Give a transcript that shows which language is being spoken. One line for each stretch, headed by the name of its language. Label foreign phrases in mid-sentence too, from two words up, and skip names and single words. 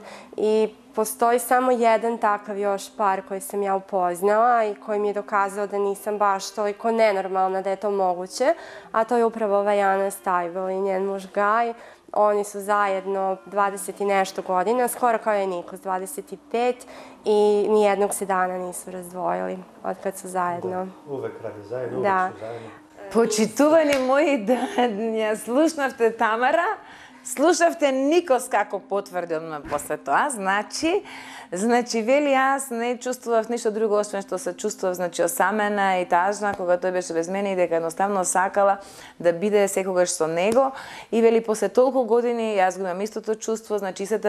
Serbian: I postoji samo jedan takav još par koji sam ja upoznala i koji mi je dokazao da nisam baš toliko nenormalna da je to moguće, a to je upravo Vajana Stajbel i njen muž Gaj. Oni su zajedno 20 i nešto godina, skoro kao je Nikos, 25, i nijednog se dana nisu razdvojili od kad su zajedno. Uvek radi zajedno, uvek su zajedno.
Macedonian: Почитувани мои, да ја слушнавте Тамара, слушавте Никос како потврди одма после тоа, значи вели јас не чувствував ништо друго освен што се чувствував, значи осамена и тажна кога тој беше без мене и дека едноставно сакала да биде секогаш со него и вели после толку години јас го имам истото чувство, значи истата